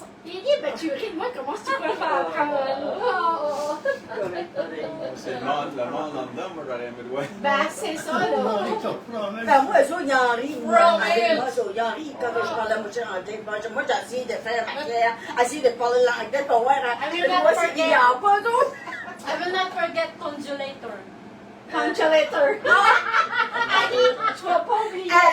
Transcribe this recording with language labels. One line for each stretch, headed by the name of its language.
French: Il dit, ben tu ris de moi, comment tu peux faire oh. C'est le monde en dedans, moi j'aurais aimé le voir. Ben c'est ça, là. Ben, moi, eux autres, ils en rient. Moi, eux autres, ils en rient quand je parle à moitié anglais. Moi, j'ai essayé de faire ma claire, essayé de parler l'anglais pour voir. Moi, c'est qu'ils n'en pas, eux autres.
English: I will not forget congelator. Congelator.
French: Elle dit, tu vas pas oublier.